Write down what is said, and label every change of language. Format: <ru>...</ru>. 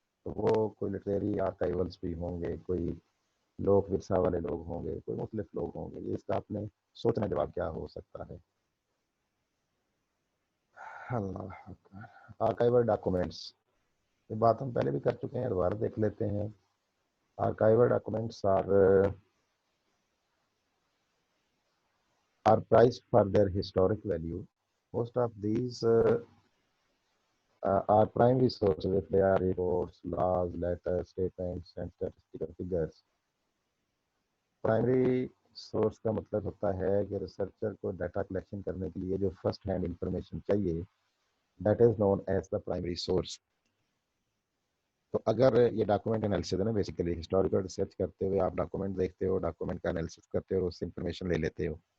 <ur>تو وہ کوئی لٹریری آرکائیولس بھی ہوں گے, کوئی لوک ورثہ والے لوگ ہوں گے, کوئی مختلف لوگ ہوں گے. یہ اس کا آپ نے سوچنا جواب کیا ہو سکتا ہے. اللہ آرکائیول ڈاکومنٹس, یہ بات ہم پہلے بھی کر چکے ہیں, دوبارہ دیکھ لیتے ہیں.</ur> <en>Archival documents are prized for their historic value. Most of these are primary sources if they are reports, laws, letters, statements, and statistical figures.</en> <ur>Primary source کا مطلب ہوتا ہے کہ ریسرچر کو ڈیٹا کلیکشن کرنے کے لیے جو فرسٹ ہینڈ انفارمیشن چاہیے,</ur> <en>That is known as the primary source.</en> <ur>تو اگر یہ ڈاکومنٹ انالیسس ہے نا, بیسیکلی ہسٹوریکل ریسرچ کرتے ہوئے آپ ڈاکومنٹ دیکھتے ہو, ڈاکومنٹ کا انالیسس کرتے ہو اور اس سے انفارمیشن لے لیتے ہو.</ur>